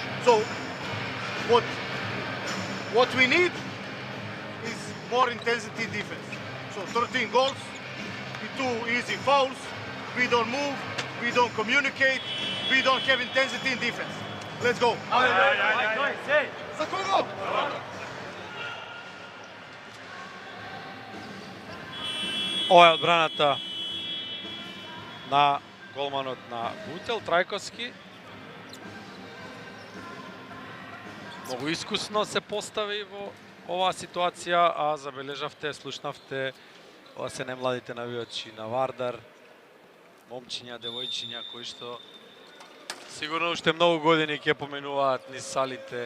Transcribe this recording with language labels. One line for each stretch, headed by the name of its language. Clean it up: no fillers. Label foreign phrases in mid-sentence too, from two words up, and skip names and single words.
English: So what we need is more intensity defense. So 13 goals. 2 easy fouls, we don't move, we don't communicate, we don't have intensity in defense. Let's go.
Macedonian: За кого? Ова е одбраната на голманот на Бутел, Трајковски. Многу искусно се постави во оваа ситуација, а забележавте, слушнавте, ова се немладите навијачи на Вардар, момчиња, девојчиња кои што сигурно уште многу години ќе поменуваат низ салите.